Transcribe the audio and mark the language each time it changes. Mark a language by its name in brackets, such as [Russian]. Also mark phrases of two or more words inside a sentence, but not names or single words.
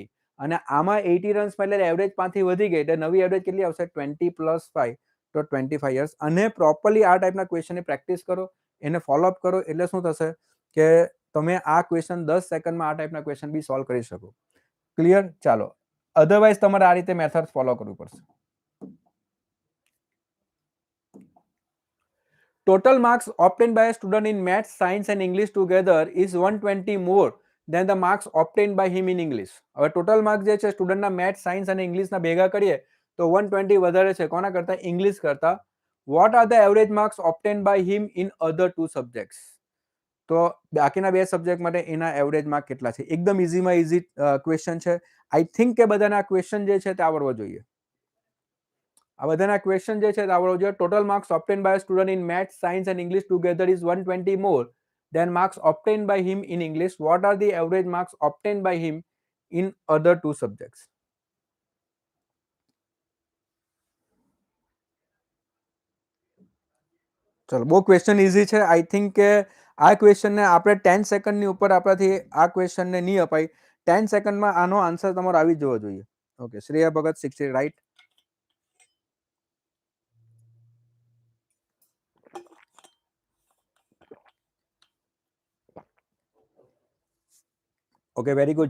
[Gujarati] અને આમાં 80 રન્સ એટલે એવરેજ 5 થી વધી ગઈ એટલે નવી એવરેજ કેટલી આવશે? 20 + 5 તો 25 યર્સ. અને પ્રોપરલી આ ટાઈપના ક્વેશ્ચનની પ્રેક્ટિસ કરો, એને ફોલોઅપ કરો એટલે શું થશે કે તમે આ ક્વેશ્ચન 10 સેકન્ડમાં આ ટાઈપના ક્વેશ્ચન બી સોલ્વ કરી શકો. ક્લિયર? ચાલો. અધરવાઇઝ તમારે આ રીતે મેથડ ફોલો કરવું પડશે. [English] Total marks obtained by a student in maths, science and English together is 120 more than the marks obtained by him in English. [Gujarati] હવે ટોટલ માર્ક્સ જે છે સ્ટુડન્ટના મેથ્સ, સાયન્સ અને ઇંગ્લિશના ભેગા કરીએ તો 120 વધારે છે કોના કરતા? ઇંગ્લિશ કરતા. [English] What are the average marks obtained by him in other two subjects? [Gujarati] તો બાકીના બે સબ્જેક્ટ માટે એના એવરેજ માર્ક કેટલા છે? એકદમ ઇઝીમાં ઇઝી ક્વેશ્ચન છે. [English] I think [Gujarati] કે બધાના ક્વેશ્ચન જે છે તે આવડવો જોઈએ. આ બધાના ક્વેશ્ચન જે છે તે આવડવો જોઈએ. [English] Total marks obtained by a student in maths, science and English together is 120 more than marks obtained by him in English. What are the average marks obtained by him in other two subjects? [Gujarati] ચલો, બહુ ક્વેશ્ચન ઇઝી છે. [English] I think [Gujarati] કે આ ક્વેશ્ચનને આપણે 10 સેકન્ડની ઉપર આપણાથી આ ક્વેશ્ચનને નહીં અપાય. 10 સેકન્ડમાં આનો આન્સર તમારો આવી જવો જોઈએ. ઓકે, શ્રેયા ભગત 60 રાઈટ. [English] Okay, very good.